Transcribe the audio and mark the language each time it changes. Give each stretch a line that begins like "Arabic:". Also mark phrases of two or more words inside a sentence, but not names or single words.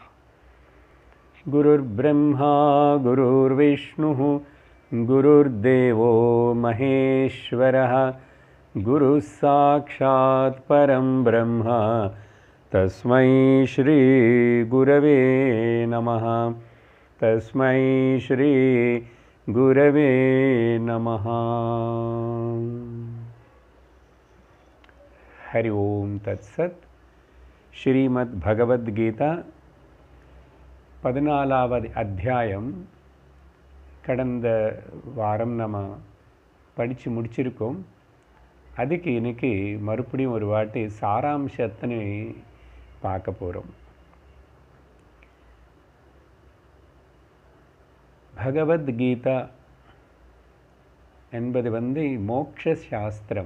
Sanskrit: गुरुर्ब्रह्मा गुरुर्विष्णुः गुरुर्देवो महेश्वरः गुरुः साक्षात् परं ब्रह्म तस्मै श्री गुरवे नमः। तस्मै श्री गुरवे नमः। हरि ओम तत्सत्।
Tamil: श्रीमद् भगवद गीता 14வது அத்தியாயம் கடந்த வாரம் நம்ம படித்து முடிச்சிருக்கோம். அதுக்கு இன்னைக்கு மறுபடியும் ஒரு வாட்டி சாராம்சத்தினை பார்க்க போகிறோம். பகவத்கீதா என்பது மோக்ஷ சாஸ்திரம்.